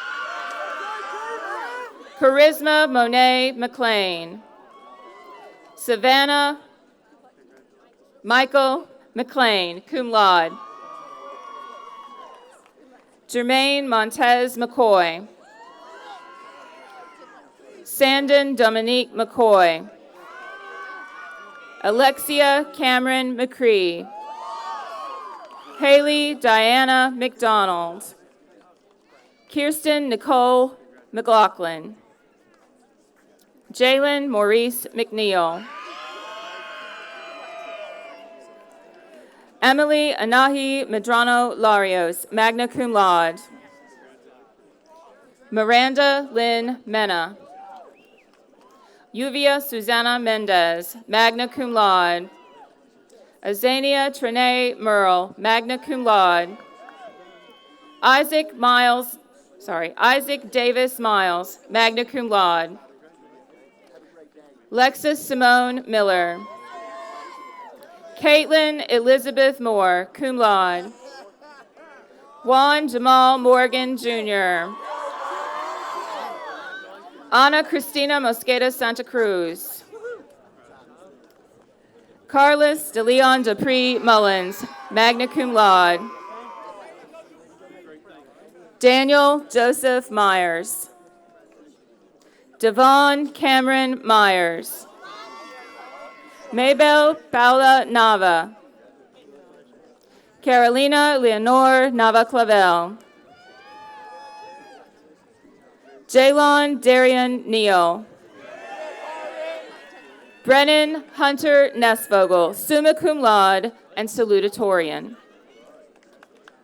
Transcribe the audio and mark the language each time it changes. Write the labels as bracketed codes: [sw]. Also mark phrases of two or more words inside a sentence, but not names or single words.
[en] Charisma Monet McLean. Savannah Michael McLean, [la] cum laude. [en] Jermaine Montez McCoy. Sandon Dominique McCoy. Alexia Cameron McCree. Haley Diana McDonald. Kirsten Nicole McLaughlin. Jalen Maurice McNeil. Emily Anahi Medrano Larios, [la] magna cum laude. [en] Miranda Lynn Mena. Yuvia Susanna Mendez, [la] magna cum laude. [en] Azania Trene Merle, [la] magna cum laude. [en] Isaac Davis Miles, [la] magna cum laude. [en] Lexus Simone Miller. Caitlin Elizabeth Moore, [la] cum laude. [en] Juan Jamal Morgan, Jr. Ana Cristina Mosqueda Santa Cruz. Carlos De Leon Dupree Mullins, [la] magna cum laude. [en] Daniel Joseph Myers. Devon Cameron Myers. Maybell Paula Nava. Carolina Leonore Nava Clavel. Jalon Darian Neal. Brennan Hunter Nesvogel, [la] summa cum laude [en] and salutatorian.